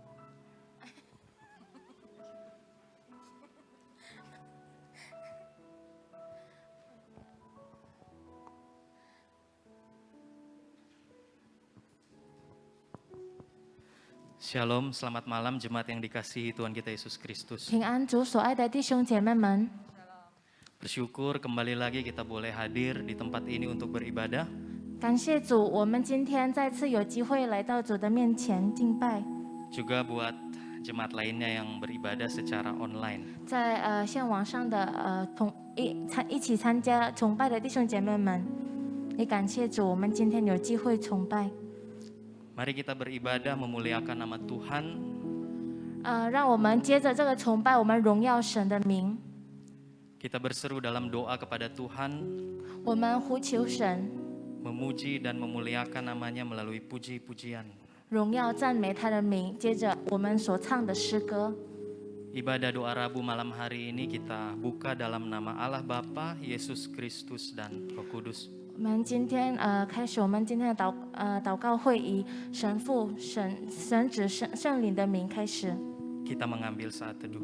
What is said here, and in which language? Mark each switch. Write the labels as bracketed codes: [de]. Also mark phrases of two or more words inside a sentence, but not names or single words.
[id] Shalom, selamat malam jemaat yang dikasihi Tuhan kita Yesus Kristus. [zh] 平安主所爱的弟兄姐妹们， [id] Bersyukur kembali lagi kita boleh hadir di tempat ini untuk beribadah. [zh] 感谢主，我们今天再次有机会来到主的面前敬拜。 [id] Juga buat jemaat lainnya yang beribadah secara online. [zh] 在线网上的一起参加崇拜的弟兄姐妹们，也感谢主，我们今天有机会崇拜。 [id] Mari kita beribadah memuliakan nama Tuhan. [zh] 让我们接着这个崇拜，我们荣耀神的名， [id] Kita berseru dalam doa kepada Tuhan, [zh] 我们呼求神， [id] memuji dan memuliakan namanya melalui puji-pujian. [zh] 荣耀赞美他的名。接着我们所唱的诗歌， [id] Ibadah doa Rabu malam hari ini kita buka dalam nama Allah Bapa, Yesus Kristus dan Roh Kudus. [zh] 我们今天开始我们今天的祷告会，以神父、神子、圣灵的名开始。 [id] Kita mengambil saat teduh.